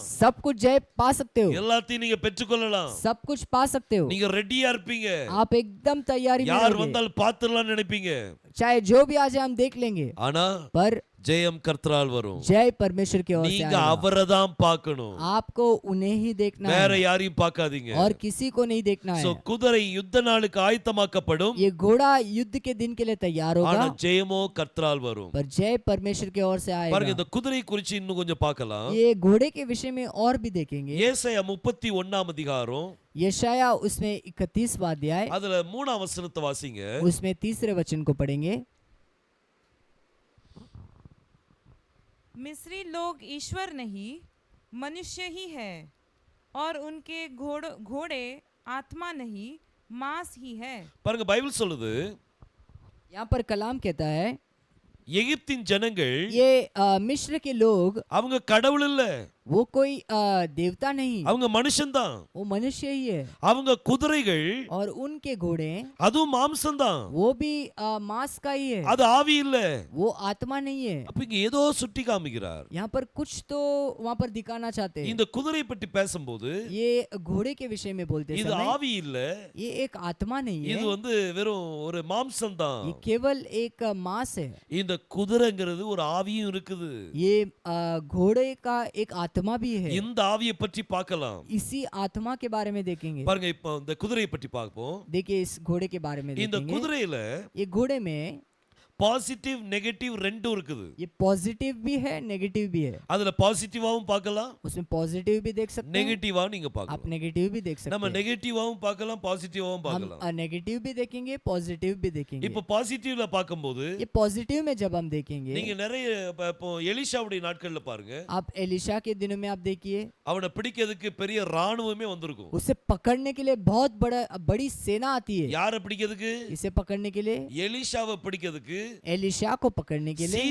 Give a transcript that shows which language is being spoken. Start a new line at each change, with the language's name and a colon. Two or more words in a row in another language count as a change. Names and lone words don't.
Hindi: सब कुछ जय पा सकते हो,
Tamil: எல்லாத்தையும் நீங்க பெற்றுக்கொள்ளலாம்.
Hindi: सब कुछ पा सकते हो।
Tamil: நீங்க ரெடியா இருப்பீங்க.
Hindi: आप एकदम तैयारी में
Tamil: யார்
Hindi: रहोगे।
Tamil: வந்தாலும் பாத்துறலாம் நினைப்பீங்க.
Hindi: चाहे जो भी आ जाए हम देख लेंगे,
Tamil: ஆனா
Hindi: पर
Tamil: ஜெயம் கர்த்தரால் வரும்.
Hindi: जय परमेश्वर की ओर से
Tamil: நீங்க
Hindi: आएगा।
Tamil: அவரை தான் பார்க்கணும்.
Hindi: आपको उन्हें ही देखना
Tamil: வேற
Hindi: है
Tamil: யாரையும் பார்க்காதீங்க.
Hindi: और किसी को नहीं देखना
Tamil: சோ
Hindi: है।
Tamil: குதிரை யுத்த நாளுக்கு ஆயத்தமாக்கப்படும்,
Hindi: ये घोड़ा युद्ध के दिन के लिए तैयार
Tamil: ஆனா
Hindi: होगा,
Tamil: ஜெயமோ கர்த்தரால் வரும்.
Hindi: पर जय परमेश्वर की ओर से
Tamil: பாருங்க
Hindi: आएगा।
Tamil: இந்த குதிரை குறித்து இன்னும் கொஞ்சம் பார்க்கலாம்.
Hindi: ये घोड़े के विषय में और भी देखेंगे।
Tamil: ஏசாயா 31ஆம் அதிகாரம்
Hindi: यशाया उसमें 31वां अध्याय,
Tamil: அதுல 3ஆம் வசனத்தை வாசிங்க.
Hindi: उसमें 3रे वचन को पढ़ेंगे। मिस्री लोग ईश्वर नहीं मनुष्य ही है, और उनके घोड़े आत्मा नहीं मांस ही है।
Tamil: பாருங்க பைபிள் சொல்லுது
Hindi: यहाँ पर कलाम कहता है,
Tamil: எகிப்தின் ஜனங்கள்
Hindi: ये मिस्र के लोग
Tamil: அவங்க கடவுள் இல்ல,
Hindi: वो कोई देवता नहीं,
Tamil: அவங்க மனுஷன்தான்.
Hindi: वो मनुष्य ही है।
Tamil: அவங்க குதிரைகள்
Hindi: और उनके घोड़े
Tamil: அதுவும் மாம்சம்தான்,
Hindi: वो भी मांस का ही है,
Tamil: அது ஆவி இல்ல.
Hindi: वो आत्मा नहीं है।
Tamil: அப்ப இங்க ஏதோ சுட்டி காமிக்கிறார்.
Hindi: यहाँ पर कुछ तो वहाँ पर दिखाना चाहते हैं।
Tamil: இந்த குதிரை பற்றி பேசும்போது
Hindi: ये घोड़े के विषय में बोलते
Tamil: இது
Hindi: समय
Tamil: ஆவி இல்ல,
Hindi: ये एक आत्मा नहीं
Tamil: இது
Hindi: है,
Tamil: வந்து வெறும் ஒரு மாம்சம்தான்.
Hindi: ये केवल एक मांस है।
Tamil: இந்த குதிரைங்கிறது ஒரு ஆவியும் இருக்குது.
Hindi: ये घोड़े का एक आत्मा भी है।
Tamil: இந்த ஆவியை பற்றி பார்க்கலாம்.
Hindi: इसी आत्मा के बारे में देखेंगे।
Tamil: பாருங்க, இப்போ இந்த குதிரையை பற்றி பார்ப்போம்.
Hindi: देखिए इस घोड़े के बारे में
Tamil: இந்த
Hindi: देखेंगे।
Tamil: குதிரையில
Hindi: ये घोड़े में
English: positive negative
Tamil: ரெண்டும் இருக்குது.
Hindi: ये पॉजिटिव भी है, नेगेटिव भी है।
Tamil: அதுல பாசிட்டிவாவும் பார்க்கலாம்,
Hindi: उसमें पॉजिटिव भी देख सकते हैं,
Tamil: நெகட்டிவாவும் நீங்க
Hindi: आप
Tamil: பார்க்கலாம்.
Hindi: नेगेटिव भी देख सकते
Tamil: நம்ம
Hindi: हैं।
Tamil: நெகட்டிவாவும் பார்க்கலாம், பாசிட்டிவாவும்
Hindi: हम
Tamil: பார்க்கலாம்.
Hindi: नेगेटिव भी देखेंगे, पॉजिटिव भी देखेंगे।
Tamil: இப்போ பாசிட்டிவ்ல பார்க்கும்போது
Hindi: ये पॉजिटिव में जब हम देखेंगे,
Tamil: நீங்க நிறைய இப்போ எலிஷாவுடைய நாட்கள்ல பாருங்க,
Hindi: आप एलिशा के दिनों में आप देखिए,
Tamil: அவனை பிடிக்கிறதுக்கு பெரிய ராணுவமே வந்திருக்கும்.
Hindi: उसे पकड़ने के लिए बहुत बड़ी सेना आती है।
Tamil: யாரை பிடிக்கிறதுக்கு?
Hindi: इसे पकड़ने के लिए,
Tamil: எலிஷாவை பிடிக்கிறதுக்கு
Hindi: एलिशा को पकड़ने के लिए